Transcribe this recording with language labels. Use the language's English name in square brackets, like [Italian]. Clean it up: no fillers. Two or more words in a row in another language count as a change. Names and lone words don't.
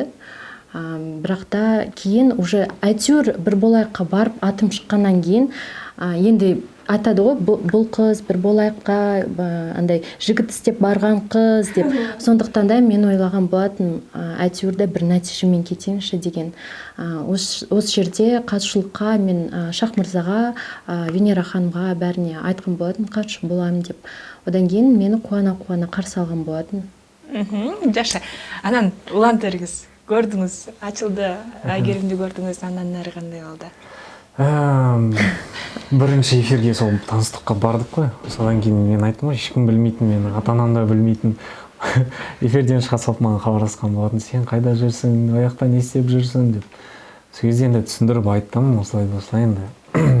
[Kazakh] Бірақ та кейін уже әйтеуір бір болайыққа барып атым шыққаннан кейін енді айтады ғой, бұл қыз бір болайыққа андай жігіт істеп барған қыз деп. Сондықтан да мен ойлаған болатын, әйтеуір де бір нәтижемен кетейінші деген. Осы жерде қатысушылыққа мен Шах мырзаға, Венера ханымға бәріне айтқан болатын, қатысушы боламын деп. Одан кейін мені қуана қарсы алған болатын. [Kyrgyz] Жакшы. Анан улантырыңыз. Көрдіңіз, ачылды, Айгеримди көрдіңіз, андан нары кандай болду? [Kazakh] Бірінші эфирге сол таныстыққа бардық қой. Содан кейін мен айттым ғой, ешкім білмейтін, мен ата-анам да білмейтін. Эфирден шыға салып маған хабарласқан болатын, сен қайда жүрсің, аяқта не істеп жүрсің деп. Сол кезде енді түсіндіріп айттым, осылай енді.